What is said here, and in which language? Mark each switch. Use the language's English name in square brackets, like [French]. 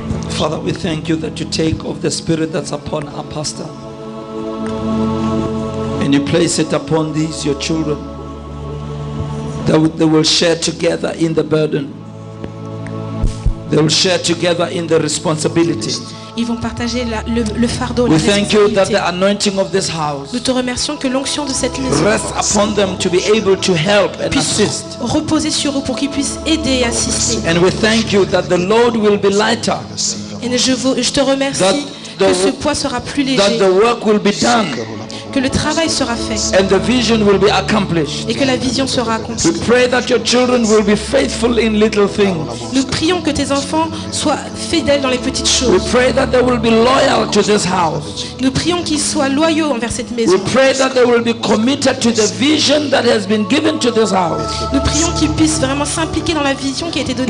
[English] Father, we thank you that you take of the spirit that's upon our pastor and you place it upon these, your children, that they will share together in the burden. They will share together in the responsibility. [French] Ils vont partager le fardeau, la [English] We thank you that [French] responsabilité. [English] the anointing of this house [French] Nous te remercions que l'onction de cette maison [English] rests upon them to be able to help and [French] puisse [English] assist. [French] reposer sur eux pour qu'ils puissent aider et assister. [English] And we thank you that the load will be lighter, [French] Et je te remercie [English] That [French] que [English] the- [French] ce poids sera plus [English] that [French] léger, [English] the work will be done, [French] que le travail sera fait [English] and the vision will be accomplished. [French] et que la vision sera accomplie. [English] We pray that your children will be faithful in little things. [French] Nous prions que tes enfants soient fidèles dans les petites [English] We [French] choses. [English] pray that they will be loyal to this house. [French] Nous prions qu'ils soient loyaux envers cette [English] We [French] maison. [English] pray that they will be committed to the vision that has been given to this house. [French] Nous prions qu'ils puissent vraiment s'impliquer dans la vision qui a été donnée